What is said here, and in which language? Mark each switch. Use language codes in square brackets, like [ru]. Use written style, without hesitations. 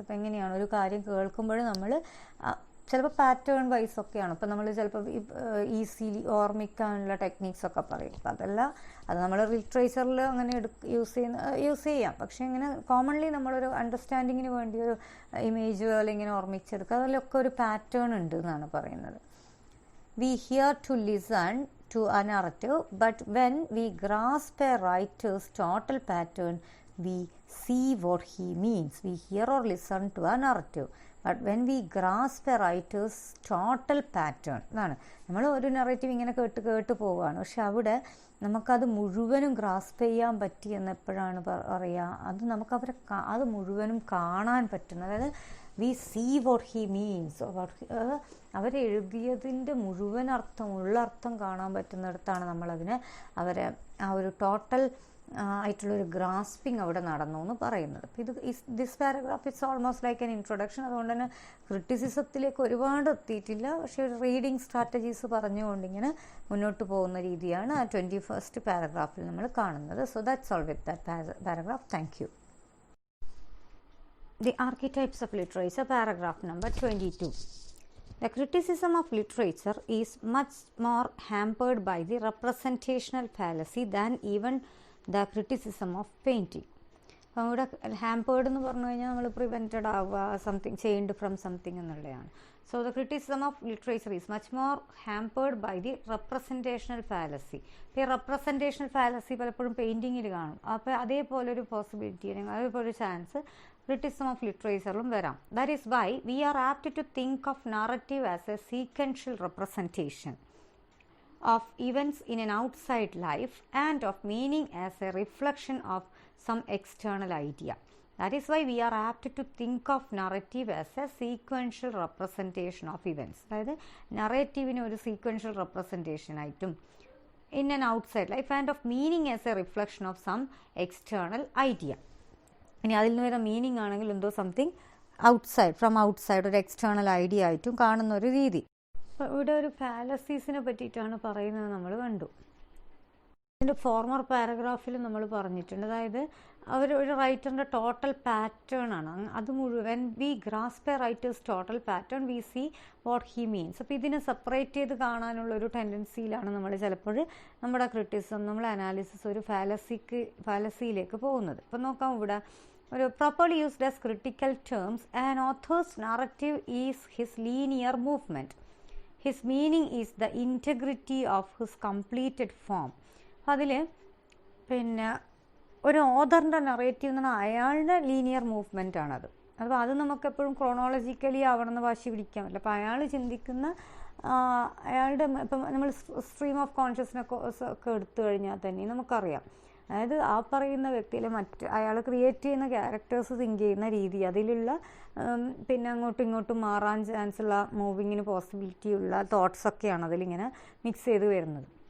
[ml] അപ്പോൾ എങ്ങനെയാണ് ഒരു കാര്യം കേൾക്കുമ്പോൾ നമ്മൾ ചിലപ്പോൾ പാറ്റേൺ വൈസ് ഒക്കെയാണ്, ഇപ്പോൾ നമ്മൾ ചിലപ്പോൾ ഈസിലി ഓർമ്മിക്കാനുള്ള ടെക്നീക്സൊക്കെ പറയും. അപ്പം അത് നമ്മൾ ലിറ്ററേച്ചറിൽ അങ്ങനെ യൂസ് ചെയ്യാം. പക്ഷേ ഇങ്ങനെ കോമൺലി നമ്മളൊരു അണ്ടർസ്റ്റാൻഡിങ്ങിന് വേണ്ടി ഒരു ഇമേജ് അല്ലെങ്കിൽ ഇങ്ങനെ ഓർമ്മിച്ചെടുക്കുക, അതിലൊക്കെ ഒരു പാറ്റേൺ ഉണ്ട് എന്നാണ് പറയുന്നത്. [en] We hear to listen to a narrative, but when we grasp a writer's total pattern, we see what he means. We hear or listen to a narrative, but when we grasp a writer's total pattern, [ml] എന്നാണ് നമ്മൾ ഒരു narrative ഇങ്ങനെ കേട്ട് പോവുകയാണ്, പക്ഷെ അവിടെ നമുക്കത് മുഴുവനും ഗ്രാസ്പ് ചെയ്യാൻ പറ്റി എന്ന് എപ്പോഴാണ് പറയുക, അത് നമുക്ക് അത് മുഴുവനും കാണാൻ പറ്റുന്നു. അതായത് [en] we see what he means, [ml] അവരെഴുതിയതിൻ്റെ മുഴുവൻ ഉള്ളർത്ഥം കാണാൻ പറ്റുന്നിടത്താണ് നമ്മളതിനെ ആ ഒരു ടോട്ടൽ ആയിട്ടുള്ളൊരു ഗ്രാസ്പിംഗ് അവിടെ നടന്നു എന്ന് പറയുന്നത്. അപ്പോൾ [en] This paragraph it's almost like an introduction. [ml] അതുകൊണ്ട് തന്നെ ക്രിറ്റിസിസത്തിലേക്ക് ഒരുപാട് എത്തിയിട്ടില്ല, പക്ഷേ ഒരു റീഡിങ് സ്ട്രാറ്റജീസ് പറഞ്ഞുകൊണ്ടിങ്ങനെ മുന്നോട്ട് പോകുന്ന രീതിയാണ് ആ 21st പാരഗ്രാഫിൽ നമ്മൾ കാണുന്നത്. [en] So that's all with that paragraph. Thank you. The Archetypes of Literature, paragraph number 22. The criticism of literature is much more hampered by the representational fallacy than even the criticism of painting. [ml] അപ്പോൾ ഇവിടെ hampered എന്ന് പറഞ്ഞു കഴിഞ്ഞാൽ നമ്മൾ prevented ആവുക, [en] something changed from something [ml] എന്നുള്ളതാണ്. [en] So the criticism of literature is much more hampered by the representational fallacy. [ml] ഇപ്പോൾ ഈ റെപ്രസെൻറ്റേഷണൽ ഫാലസി പലപ്പോഴും പെയിൻറ്റിങ്ങിൽ കാണും. അപ്പോൾ അതേപോലെ ഒരു പോസിബിലിറ്റി അല്ലെങ്കിൽ അതേപോലെ ഒരു ചാൻസ് [en] criticism of literature [ml] വരാം. [en] That is why we are apt to think of narrative as a sequential representation of events in an outside life and of meaning as a reflection of some external idea. That is why we are apt to think of narrative as a sequential representation of events. [ml] അതായത് നറേറ്റീവിന് ഒരു [en] sequential representation [ml] ആയിട്ടും [en] in an outside life and of meaning as a reflection of some external idea. [ml] ഇനി അതിൽ നിന്ന് വരുന്ന meaning ആണെങ്കിൽ എന്തോ [en] something from outside [ml] ഒരു എക്സ്റ്റേണൽ ഐഡിയ ആയിട്ടും കാണുന്ന ഒരു രീതി. അപ്പോൾ ഇവിടെ ഒരു ഫാലസീസിനെ പറ്റിയിട്ടാണ് പറയുന്നത് നമ്മൾ കണ്ടു. ഇതിൻ്റെ ഫോർമർ പാരഗ്രാഫിൽ നമ്മൾ പറഞ്ഞിട്ടുണ്ട്, അതായത് ഒരു റൈറ്ററിൻ്റെ ടോട്ടൽ പാറ്റേൺ ആണ് അത് മുഴുവൻ. [en] We grasp a writer's total pattern we see what he means. [ml] അപ്പോൾ ഇതിനെ സെപ്പറേറ്റ് ചെയ്ത് കാണാനുള്ളൊരു ടെൻഡൻസിയിലാണ് നമ്മൾ ചിലപ്പോൾ നമ്മുടെ ക്രിറ്റിസിസം, നമ്മുടെ അനാലിസിസ് ഒരു ഫാലസിയിലേക്ക് പോകുന്നത്. ഇപ്പം നോക്കാം, ഇവിടെ ഒരു [en] properly used as critical terms, an author's narrative is his linear movement. His meaning is the integrity of his completed form. [ml] അതിൽ പിന്നെ ഒരു ഓഥറിൻ്റെ നറേറ്റീവ് എന്ന് പറഞ്ഞാൽ അയാളുടെ ലീനിയർ മൂവ്മെൻ്റ് ആണത്. അപ്പോൾ അത് നമുക്കെപ്പോഴും ക്രോണോളജിക്കലി ആവണമെന്ന് വാശി പിടിക്കാൻ പറ്റില്ല. അപ്പോൾ അയാൾ ചിന്തിക്കുന്ന അയാളുടെ ഇപ്പം നമ്മൾ സ്ട്രീം ഓഫ് കോൺഷ്യസ്നെസ് ഒക്കെ എടുത്തു കഴിഞ്ഞാൽ തന്നെ നമുക്കറിയാം, അതായത് ആ പറയുന്ന വ്യക്തിയിലെ അയാൾ ക്രിയേറ്റ് ചെയ്യുന്ന ക്യാരക്ടേഴ്സ് തിങ്ക് ചെയ്യുന്ന രീതി, അതിലുള്ള പിന്നെ അങ്ങോട്ടും ഇങ്ങോട്ടും മാറാൻ ചാൻസുള്ള മൂവിങ്ങിന് പോസിബിലിറ്റി ഉള്ള തോട്ട്സൊക്കെയാണ് അതിലിങ്ങനെ മിക്സ് ചെയ്ത് വരുന്നത്.